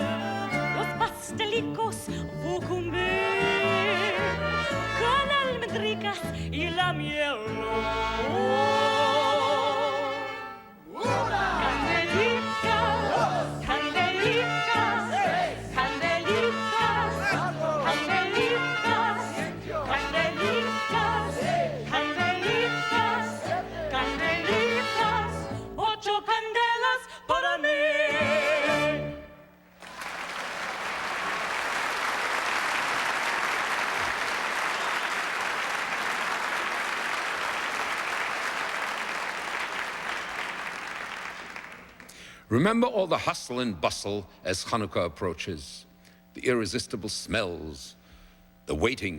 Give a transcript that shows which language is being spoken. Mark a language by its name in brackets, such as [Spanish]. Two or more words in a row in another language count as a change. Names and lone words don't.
[Ladino] Los pastelicos voy a comer con almendricas y la miel. Candelitas, candelitas, candelitas, candelitas, candelitas, candelitas, candelitas, 8 candelas para mí. [English] Remember all the hustle and bustle as Chanukah approaches, the irresistible smells, the waiting.